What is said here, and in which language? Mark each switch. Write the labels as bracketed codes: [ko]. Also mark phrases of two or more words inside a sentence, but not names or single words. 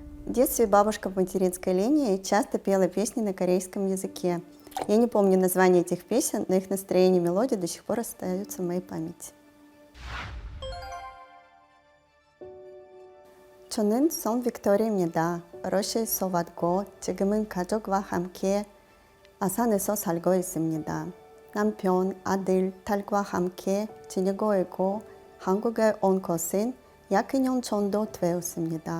[ru] В детстве бабушка по материнской линии часто пела песни на корейском языке. Я не помню название этих песен, но их настроение и мелодия до сих пор остаются в моей памяти. [ko] 저는 송 빅토리입니다. 러시아에서 왔고 지금은 가족과 함께 아산에서 살고 있습니다. 남편, 아들, 딸과 함께 지내고 있고 한국에 온 것은 약 2년 정도 되었습니다.